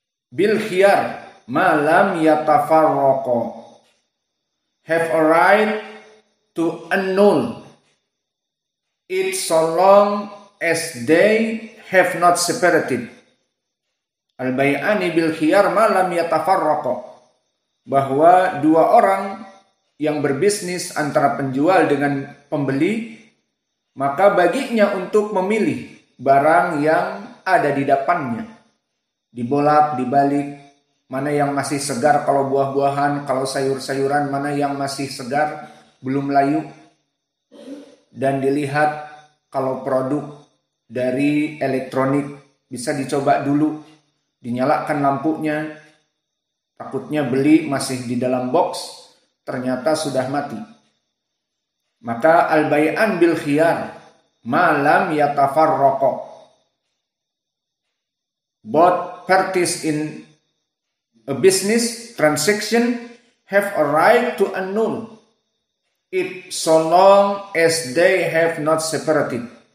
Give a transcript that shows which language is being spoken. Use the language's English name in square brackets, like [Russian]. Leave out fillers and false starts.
[Arabic] bil khiyar ma lam yatafarraqa, [English] have a right to annul it so long as they have not separated. [Arabic] Al-bai'ani bil khiyar ma lam yatafarraqa, [Indonesian] bahwa dua orang yang berbisnis antara penjual dengan pembeli, maka baginya untuk memilih barang yang ada di depannya, dibolak dibalik, mana yang masih segar kalau buah-buahan, kalau sayur-sayuran mana yang masih segar belum layu, dan dilihat kalau produk dari elektronik bisa dicoba dulu, dinyalakan lampunya, takutnya beli masih di dalam box, ternyata sudah mati. [English] Maka [Arabic] al-bai'an bil khiyar ma lam yatafarraqa, [English] both parties in a business transaction have a right to annul it so long as they have not separated.